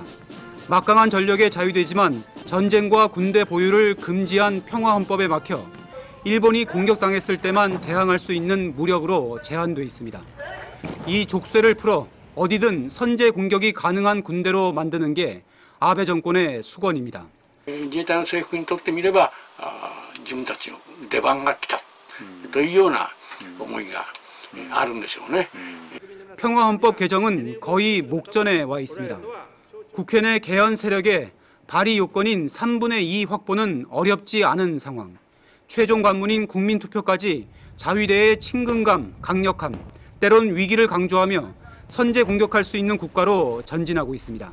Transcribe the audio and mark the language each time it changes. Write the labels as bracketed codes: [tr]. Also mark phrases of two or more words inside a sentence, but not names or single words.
[ko] 막강한 전력의 자위대지만 전쟁과 군대 보유를 금지한 평화헌법에 막혀 일본이 공격당했을 때만 대항할 수 있는 무력으로 제한돼 있습니다. 이 족쇄를 풀어 어디든 선제 공격이 가능한 군대로 만드는 게 아베 정권의 수건입니다. [ja] 自衛隊の制服にとってみれば自分たちの出番が来たというような思いがあるんでしょうね. [ko] 평화헌법 개정은 거의 목전에 와 있습니다. 국회 내 개헌 세력의 발의 요건인 3분의 2 확보는 어렵지 않은 상황. 최종 관문인 국민투표까지 자위대의 친근감, 강력함, 때론 위기를 강조하며 선제 공격할 수 있는 국가로 전진하고 있습니다.